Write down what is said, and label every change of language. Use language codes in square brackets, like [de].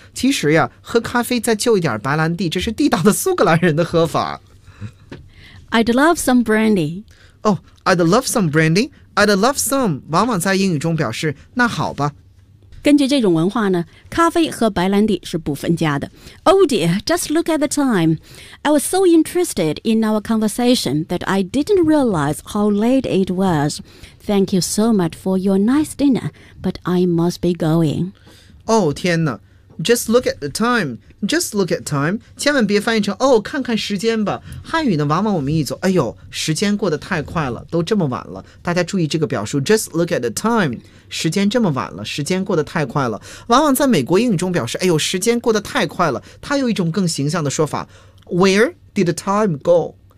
[zh] 其实呀，喝咖啡再就一点白兰地，这是地道的苏格兰人的喝法。 [en] I'd love some brandy。 Oh I'd love some brandy。 I'd love some [zh] 往往在英语中表示那好吧。根据这种文化呢，咖啡和白兰地是不分家的。 [en] Oh dear, just look at the time. I was so interested in our conversation that I didn't realize how late it was. Thank you so much for your nice dinner, but I must be going. Oh, [zh] 天哪。 [en] Just look at the time. Just look at time. [zh] 千万别翻译成哦，看看时间吧。汉语呢，往往我们一走，哎呦，时间过得太快了，都这么晚了。大家注意这个表述 [en] Just look at the time. [zh] 时间这么晚了，时间过得太快了，往往在美国英语中表示哎呦时间过得太快了，它有一种更形象的说法， [en] Where did the time go?